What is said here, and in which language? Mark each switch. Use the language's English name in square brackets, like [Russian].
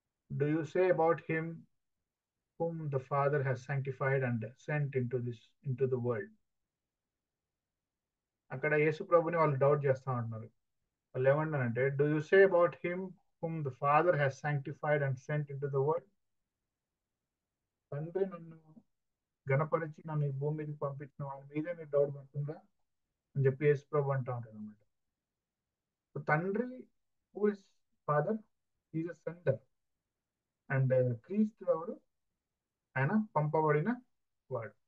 [English] Do you say about him whom the Father has sanctified and sent into the world? [Telugu] అక్కడ యేసు ప్రభుని వాళ్ళు doubt చేస్తా ఉంటున్నారు. వాళ్ళు ఏమంటారంటే, [English] Do you say about him whom the Father has sanctified and sent into the world? [Telugu] తండ్రి నన్ను గణపరిచి నన్ను ఈ భూమి మీదకి పంపించిన వాళ్ళ మీదే మీరు డౌట్ పడుతుందా అని చెప్పి యేసు ప్రభు అంటా ఉంటారు అనమాట. తండ్రి, who is [English] father is a sender and [Telugu] క్రీస్తు ఎవరు, ఆయన పంపబడిన వాడు.